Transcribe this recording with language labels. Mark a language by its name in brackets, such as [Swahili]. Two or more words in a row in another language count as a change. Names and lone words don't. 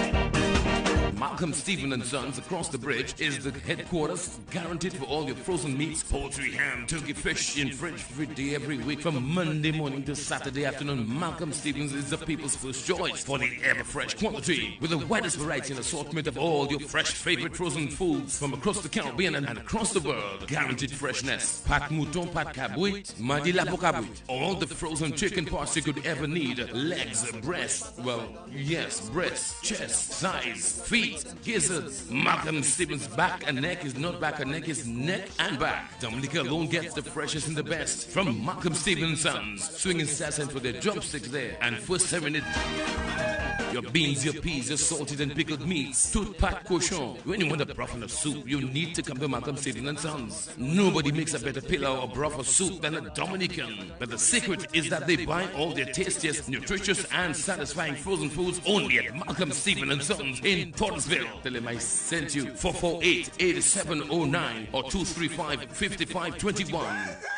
[English] Malcolm Stephen and Sons across the bridge is the headquarters, guaranteed for all your frozen meats, poultry, ham, turkey, fish in French every day, every week, from Monday morning to Saturday afternoon. Malcolm Stevens is the people's first choice for the ever-fresh quantity, with the widest variety and assortment of all your fresh favorite frozen foods from across the Caribbean and across the world. Guaranteed freshness. [Saint Lucian Creole French] Pat mouton, pat cabouit, madi la cabouit. [English] All the frozen chicken parts you could ever need. Legs, breast, breast, chest, thighs, feet, gizzards. Malcolm Stevens' back and neck is not back and neck, is neck and back. Dominica alone gets the freshest and the best from Malcolm Stevens' Sons. Swinging sassing for their drumsticks there and first serving it. Your beans, your peas, your salted and pickled meats, [Saint Lucian Creole French] tout pat cochon. [English] When you want a broth and a soup, you need to come to Malcolm Stevens and Sons. Nobody makes a better pillau or broth or soup than a Dominican. But the secret is that they buy all their tastiest, nutritious and satisfying frozen foods only at Malcolm Stevens and Sons in Portersville. Tell them I sent you. 448-8709 or 235-5521.